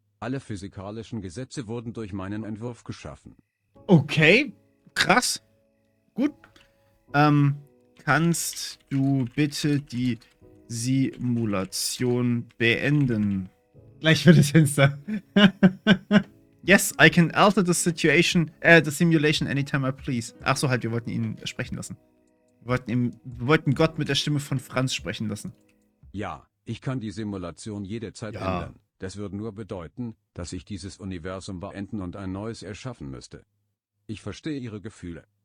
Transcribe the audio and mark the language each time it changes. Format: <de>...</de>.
<de>Alle physikalischen Gesetze wurden durch meinen Entwurf geschaffen. Okay, krass. Gut. Kannst du bitte die Simulation beenden? Gleich wird es finster.</de> <en>Yes, I can alter the simulation anytime I please.</en> <de>Ach so, halt, wir wollten ihn sprechen lassen. Wir wollten Gott mit der Stimme von Franz sprechen lassen. Ja, ich kann die Simulation jederzeit ändern. Das würde nur bedeuten, dass ich dieses Universum beenden und ein neues erschaffen müsste. Ich verstehe Ihre Gefühle.</de>